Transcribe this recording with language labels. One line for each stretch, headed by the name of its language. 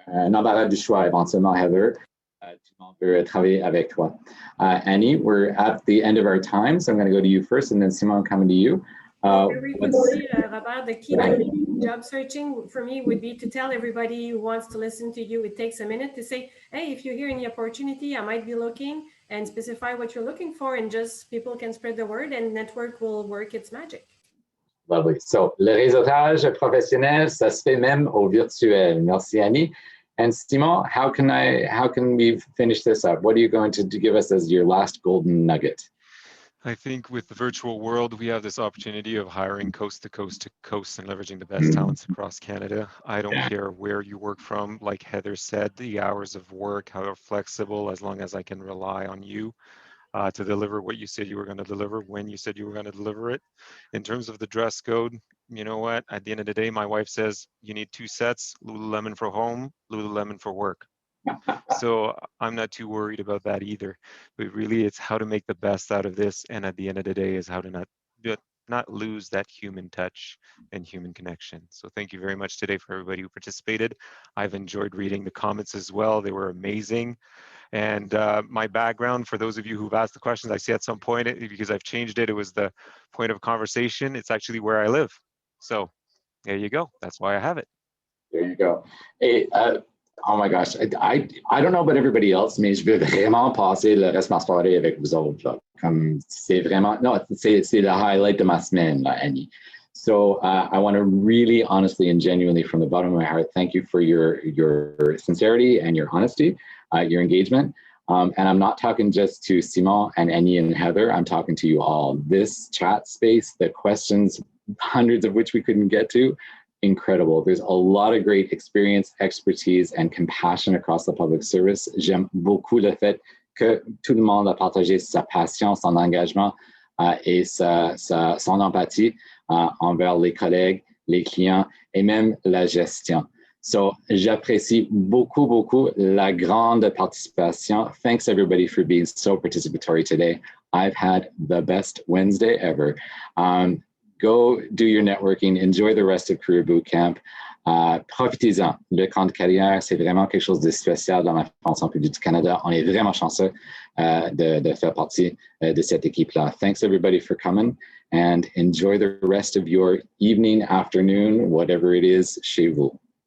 French: N'embarras du choix éventuellement, Heather. Tout le monde veut travailler avec toi.
English: Annie, we're at the end of our time, so I'm going to go to you first, and then Simone, coming to you. Very quickly, Robert, the key to job searching for me would be to tell everybody who wants to listen to you, it takes a minute to say, hey, if you hear any opportunity, I might be looking, and specify what you're looking for, and just people can spread the word and network will work its magic. Lovely.
French: So, le réseautage professionnel, ça se fait même au virtuel. Merci, Annie.
English: And Simon, how can we finish this up? What are you going to give us as your last golden nugget? I think with the virtual world, we have this opportunity of hiring coast to coast and leveraging the best talents across Canada. I don't care where you work from. Like Heather said, the hours of work, how flexible, as long as I can rely on you to deliver what you said you were going to deliver when you said you were going to deliver it. In terms of the dress code, you know what? At the end of the day, my wife says you need 2 sets, Lululemon for home, Lululemon for work. So I'm not too worried about that either. But really, it's how to make the best out of this. And at the end of the day is how to not lose that human touch and human connection. So thank you very much today for everybody who participated. I've enjoyed reading the comments as well. They were amazing. And my background, for those of you who've asked the questions, I see at some point, because I've changed it, it was the point of conversation. It's actually where I live. So there you go. That's why I have it. There you go. Hey, oh my gosh, I don't know about everybody else,
French: mais je veux vraiment passer le reste de ma soirée avec vous autres. Là. Comme c'est vraiment, non, c'est le highlight de ma semaine, là, Annie.
English: So I want to really honestly and genuinely from the bottom of my heart, thank you for your sincerity and your honesty, your engagement. And I'm not talking just to Simon and Annie and Heather, I'm talking to you all. This chat space, the questions, hundreds of which we couldn't get to, incredible. There's a lot of great experience, expertise, and compassion across the public service.
French: J'aime beaucoup le fait que tout le monde a partagé sa passion, son engagement et son empathie envers les collègues, les clients et même la gestion. So j'apprécie beaucoup, beaucoup la grande participation.
English: Thanks everybody for being so participatory today. I've had the best Wednesday ever. Go do your networking, enjoy the rest of Career Bootcamp.
French: Profitez-en. Le camp de carrière, c'est vraiment quelque chose de spécial dans la fonction publique du Canada. On est vraiment chanceux de faire partie de cette équipe-là.
English: Thanks everybody for coming and enjoy the rest of your evening, afternoon, whatever it is
French: chez vous.